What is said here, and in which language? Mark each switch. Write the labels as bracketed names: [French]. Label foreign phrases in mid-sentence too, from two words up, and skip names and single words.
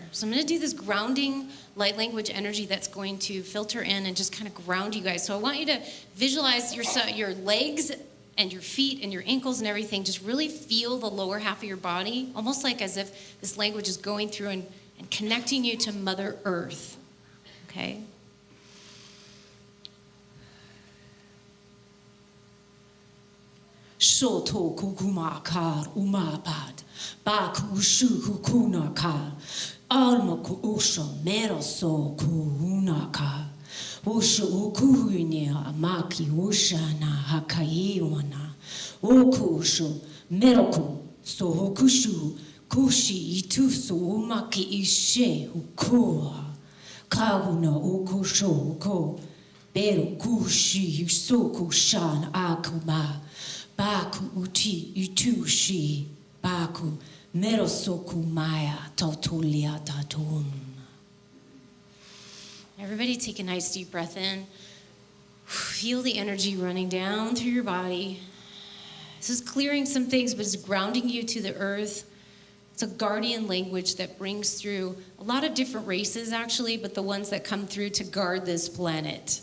[English] So I'm going to do this grounding light language energy that's going to filter in and just kind of ground you guys. So I want you to visualize your legs and your feet and your ankles and everything. Just really feel the lower half of your body, almost like as if this language is going through and connecting you to Mother Earth. Okay? Shoto kukuma kar umapad, baku shu kukuna kar, alma ku usha meroso kuuna kar, usha ukuinia amaki ushana hakaiwana, okushu meroku so hokushu kushi itusu umaki ishe ukua, kauna okusho ko, bero kushi yusoku shan akuma. Baku uti utushi, baku merosoku maya tautulia tatum. Everybody take a nice deep breath in. Feel the energy running down through your body. This is clearing some things, but it's grounding you to the earth. It's a guardian language that brings through a lot of different races, actually, but the ones that come through to guard this planet.